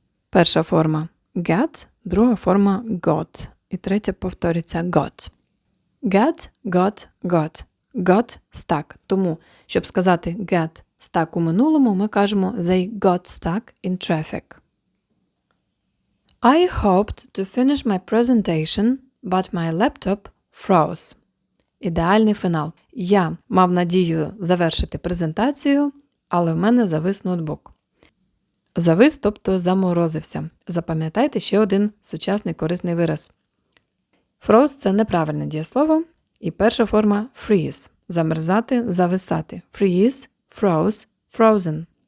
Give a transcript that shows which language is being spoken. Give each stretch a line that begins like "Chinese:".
Ukrainian: Перша форма get, друга форма got, і третя повторюється got.
English: Get, got. Got stuck.
Ukrainian: Тому, щоб сказати get stuck у минулому, ми кажемо
English: they got stuck in traffic. I hoped to finish my presentation, but my laptop froze.
Ukrainian: Ідеальний фінал. Я мав надію завершити презентацію, але в мене завис ноутбук. Завис, тобто заморозився. Запам'ятайте ще один сучасний корисний вираз. Froze – це неправильне дієслово. І перша форма freeze – замерзати, зависати. Freeze, froze, frozen.